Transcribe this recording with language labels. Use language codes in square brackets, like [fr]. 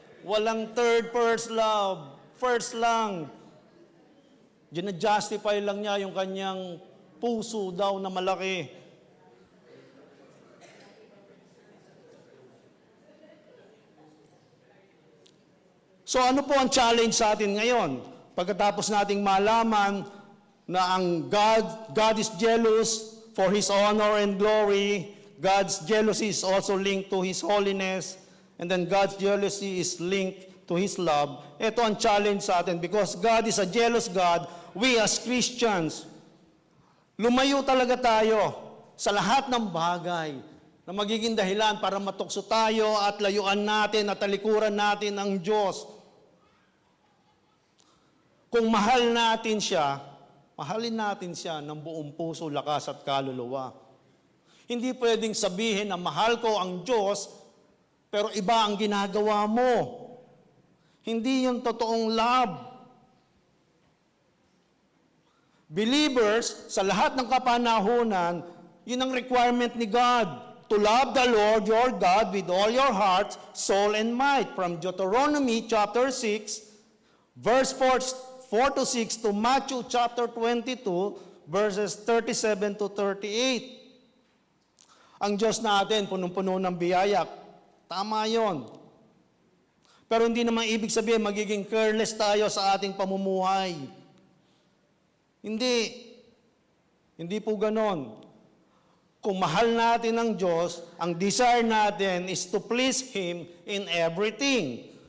[tl] Walang first love. First lang. Gina-justify lang niya yung kanyang puso daw na malaki. So ano po ang challenge sa atin ngayon? Pagkatapos nating malaman na ang [en] God is jealous for His honor and glory, God's jealousy is also linked to His holiness, and then God's jealousy is linked to His love. [tl] Ito ang challenge sa atin [en] because God is a jealous God. We as Christians, [tl] lumayo talaga tayo sa lahat ng bagay na magiging dahilan para matukso tayo at layuan natin at talikuran natin ang Diyos. Kung mahal natin siya, mahalin natin siya ng buong puso, lakas at kaluluwa. Hindi pwedeng sabihin na mahal ko ang Diyos, pero iba ang ginagawa mo. Hindi yung totoong love. Believers, sa lahat ng kapanahunan, yun ang requirement ni God. [en] To love the Lord your God with all your heart, soul, and might. From Deuteronomy chapter 6, verse 4 to 6 to Matthew chapter 22, verses 37 to 38. [tl] Ang Diyos natin, punong-puno ng biyaya. Tama yon. Pero hindi naman ibig sabihin magiging careless tayo sa ating pamumuhay. Hindi po ganon. Kung mahal natin ang Diyos, ang desire natin [en] is to please Him in everything.